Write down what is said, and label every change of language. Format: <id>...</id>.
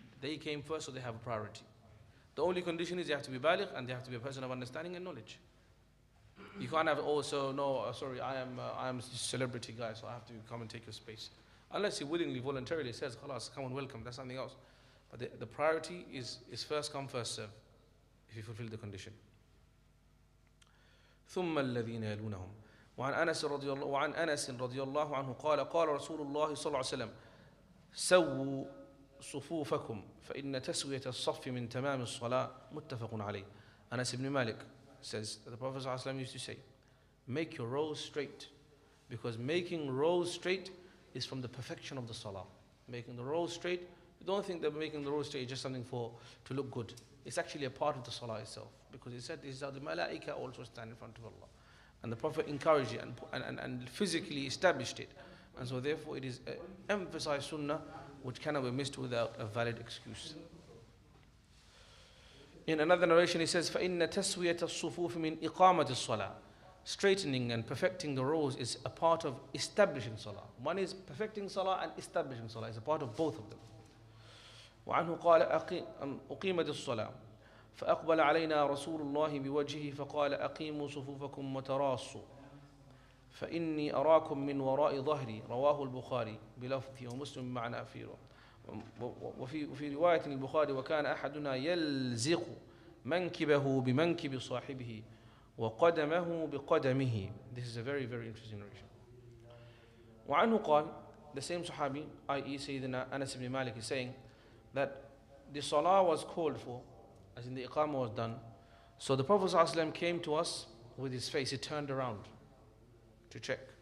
<en>They came first, so they have a priority. The only condition is they have to be baligh and they have to be a person of understanding and knowledge. You can't have sorry, I am a celebrity guy, so I have to come and take your space. Unless he willingly, voluntarily says, khalas, come and welcome, that's something else. But the priority is first come, first serve, if you fulfill the condition.</en> <ar>ثم الذين يلونهم وعن أنس رضي الله عنه قال رسول الله صلى الله عليه وسلم سووا صفوفكم فإن تسوية الصف من تمام الصلاة متفق عليه.</ar> <en>Anas ibn Malik says that the Prophet ﷺ used to say, make your rows straight, because making rows straight is from the perfection of the salah. Making the rows straight, you don't think that making the rows straight is just something to look good. It's actually a part of the salah itself, because he said this is how the malaika also stand in front of Allah. And the Prophet encouraged it and physically established it. And so therefore it is emphasized sunnah which cannot be missed without a valid excuse. In another narration he says,</en> <ar>فَإِنَّ تَسْوِيَةَ الصُّفُوفِ مِنْ إِقَامَةِ الصَّلَاةِ.</ar> <en>Straightening and perfecting the rows is a part of establishing salah. One is perfecting salah and establishing salah. It's a part of both of them.</en> <ar>وعنه قال أقيمت الصلاة فأقبل علينا رسول الله بوجهه فقال أقيموا صفوفكم وتراصوا فإني أراكم من وراء ظهري. رواه البخاري بلفظه ومسلم معنى أفيره. وفي رواية البخاري وكان أحدنا يلزق منكبه بمنكب صاحبه وقدمه بقدمه.</ar> <en>This is a very, very interesting narration.</en> <ar>وعنه قال,</ar> <en>the same Sahabi, i.e. Sayyidina Anas ibn Malik, is saying that the salah was called for, as in the iqamah was done. So the Prophet ﷺ came to us with his face, he turned around to check.</en>